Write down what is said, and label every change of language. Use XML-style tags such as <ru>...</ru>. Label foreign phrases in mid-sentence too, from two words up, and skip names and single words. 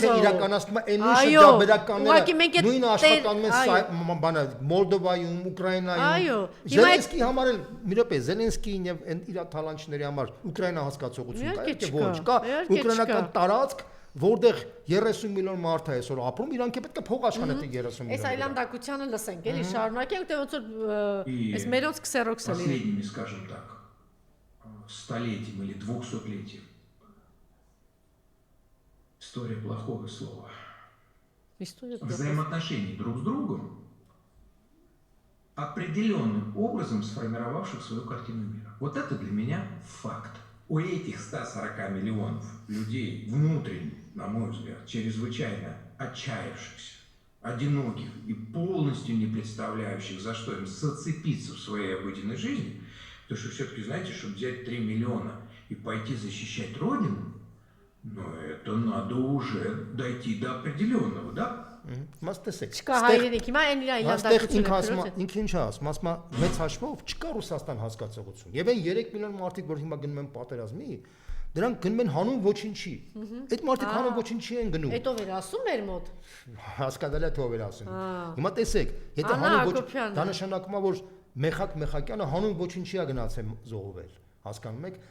<hy>Ինքը իրականացնում է նույն շրջաբերականները, նույն աշխատանում են բանը Մոլդովայում, Ուկրաինայում։ Զելենսկի համար էլ մի րոպե, Զելենսկին եւ իր թալանչների համար Ուկրաինա հասկացողություն կա, թե ոչ, կա ուկրաինական տարածք, որտեղ 30 միլիոն մարդ է այսօր ապրում, իրանք պետք է փող աշխատեն 30 միլիոն։ Այս այլանդակությանը լսենք, էլի շարունակենք, թե ոնց որ այս մերոնց քսերոքսը լինի։</hy> <ru>Последними, скажем так, столетием или 200-летием. История плохого слова. Взаимоотношений друг с другом, определенным образом сформировавших свою картину мира. Вот это для меня факт. У этих 140 миллионов людей внутренне, на мой взгляд, чрезвычайно отчаявшихся, одиноких и полностью не представляющих, за что им зацепиться в своей обыденной жизни, потому что все-таки, знаете, чтобы взять 3 миллиона и пойти защищать Родину, ну это надо уже дойти до определенного, да?</ru> <hy>Մաստեսեք։ Չկա հայրենիք, հիմա այն իր այլանդակությունը։ Ինքը ինչ ասում, ասում է մեծ հաշվով չկա Ռուսաստան հասկացողություն։ Եվ այն 3 միլիոն մարդիկ, որ հիմա գնում են պատերազմի, դրանք գնում են հանուն ոչինչի։ Այդ մարդիկ հանուն ոչինչի են գնում։ Այդ ով էր ասում մեր մոտ։ Հասկանալի է թե ով էր ասում։ Հիմա տեսեք, եթե հանուն ոչինչ, դա նշանակում է, որ Մեխակյանը հանուն ոչինչի է գնացել զոհվել։ Հասկանում եք,</hy>